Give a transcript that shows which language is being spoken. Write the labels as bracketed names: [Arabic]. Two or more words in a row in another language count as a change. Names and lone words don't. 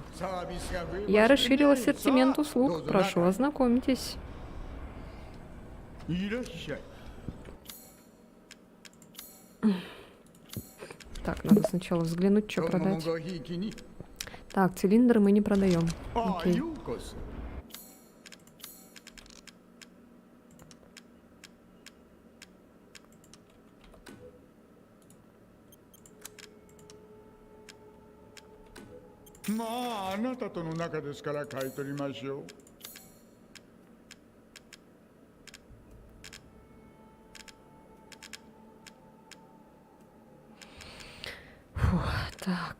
[Russian] Я расширил ассортимент услуг. Прошу, ознакомьтесь. Так, надо сначала взглянуть, что продать. Так, цилиндр мы не продаем. Окей. [Japanese] まあ、あなたとの仲ですから買い取りましょう。 [Russian] Фу, так.